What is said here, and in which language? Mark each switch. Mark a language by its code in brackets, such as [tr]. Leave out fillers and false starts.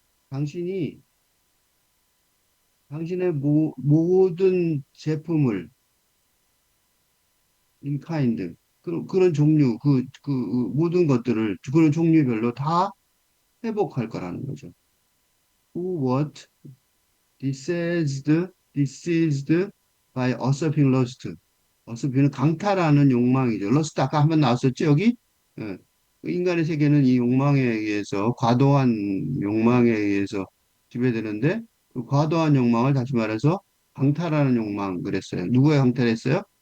[ko] 당신이 당신의 모든 제품을 in kind 그런 종류 모든 것들을 그런 종류별로 다 회복할 거라는 거죠. [en] Who what diseased diseased by usurping lust. [ko] usurping은 강탈하는 욕망이죠. lust 아까 한번 나왔었죠 여기. 예. 그 인간의 세계는 이 욕망에 의해서 과도한 욕망에 의해서 지배되는데 그 과도한 욕망을 다시 말해서 강탈하는 욕망 그랬어요. 누구의 강탈했어요?